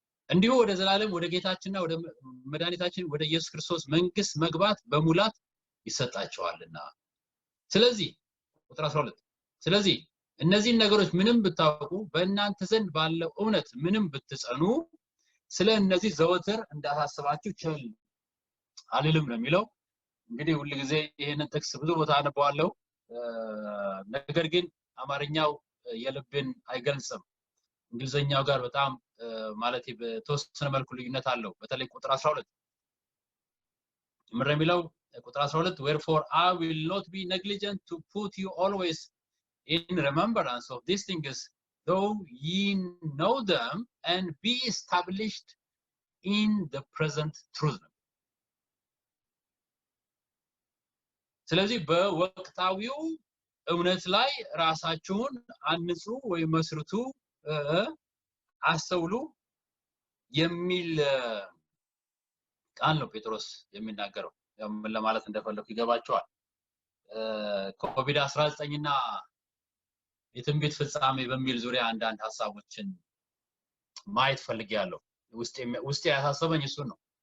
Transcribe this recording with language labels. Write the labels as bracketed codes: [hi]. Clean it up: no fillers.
[am] እንዲሁ ወደ ዘላለም ወደ ጌታችንና ወደ መድኃኒታችን ወደ ኢየሱስ ክርስቶስ መንግስት መግባት በሙላት ይሰጣቸዋልና። ስለዚህ ቁጥር 12 ስለዚህ እነዚህ ነገሮች ምንም ብታውቁ በእናንተ ዘንድ ባለው እውነት ምንም ብትጸኑ ስለ እነዚህ ዘወትር እንዳሳስባችሁ ቸል አልልም ነው የሚለው። እንግዲህ ሁሉ ጊዜ ይሄንን ጥቅስ ብዙ ቦታ አነባዋለሁ፣ ነገር ግን አማርኛው የልብን አይገልጽም። እንግሊዘኛው ጋር በጣም ማለት በተወሰነ መልኩ ልዩነት አለው። በተለይ ቁጥር 12 ምንድነው የሚለው? [en] ቁጥር 12 wherefore I will not be negligent to put you always in remembrance of these things, though ye know them and be established in the present truth. [am] ስለዚህ በወቅታዊው እውነት ላይ ራሳችሁን አንጹ ወይ መስርቱ አስተውሉ የሚል ቃል ነው ጴጥሮስ የሚናገረው። ምን ለማለት እንደፈለኩ ይገባቸዋል። ኮቪድ-19 እና የትንቢት ፍጻሜ በሚል ዙሪያ አንዳንድ ሐሳቦችን ማየት ፈልጌያለሁ። ውስጤ ያሳሰበኝ እሱ ነው።